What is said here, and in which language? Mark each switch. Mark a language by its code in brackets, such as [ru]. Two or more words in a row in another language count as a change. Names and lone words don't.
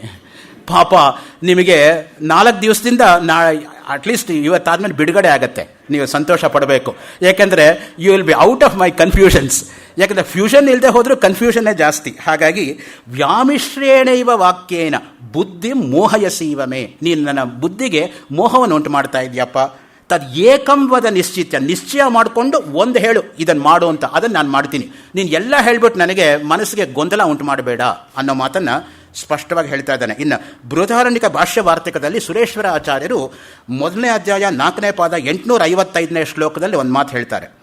[kn] ಪಾಪ ನಿಮಗೆ 4 ದಿವಸದಿಂದ ಅಟ್ಲೀಸ್ಟ್ ಇವತ್ತಾದ್ಮೇಲೆ ಬಿಡುಗಡೆ ಆಗುತ್ತೆ, ನೀವು ಸಂತೋಷ ಪಡಬೇಕು. ಯಾಕೆಂದರೆ [en] you will be out of my confusions. [kn] ಯಾಕೆಂದರೆ ಫ್ಯೂಷನ್ ಇಲ್ಲದೆ ಹೋದರೂ ಕನ್ಫ್ಯೂಷನ್ನೇ ಜಾಸ್ತಿ. ಹಾಗಾಗಿ [sa] ವ್ಯಾಮಿಶ್ರೇಣೈವ ವಾಕ್ಯೇನ ಬುದ್ಧಿ ಮೋಹಯಸೀವ ಮೇ, [kn] ನೀನು ನನ್ನ ಬುದ್ಧಿಗೆ ಮೋಹವನ್ನು ಉಂಟು ಮಾಡ್ತಾ ಇದೆಯಪ್ಪ. [sa] ತದ್ ಏಕಂ ವದ ನಿಶ್ಚಿತ್ಯ, [kn] ನಿಶ್ಚಯ ಮಾಡಿಕೊಂಡು ಒಂದು ಹೇಳು ಇದನ್ನು ಮಾಡು ಅಂತ, ಅದನ್ನು ನಾನು ಮಾಡ್ತೀನಿ. ನೀನು ಎಲ್ಲ ಹೇಳ್ಬಿಟ್ಟು ನನಗೆ ಮನಸ್ಸಿಗೆ ಗೊಂದಲ ಉಂಟು ಮಾಡಬೇಡ ಅನ್ನೋ ಮಾತನ್ನು ಸ್ಪಷ್ಟವಾಗಿ ಹೇಳ್ತಾ ಇದ್ದಾನೆ. ಇನ್ನು ಬೃಹದಾರಣ್ಯಕ ಭಾಷ್ಯ ವಾರ್ತಿಕದಲ್ಲಿ ಸುರೇಶ್ವರ ಆಚಾರ್ಯರು 1ನೇ ಅಧ್ಯಾಯ 4ನೇ ಪಾದ 855ನೇ ಶ್ಲೋಕದಲ್ಲಿ ಒಂದು ಮಾತು ಹೇಳ್ತಾರೆ.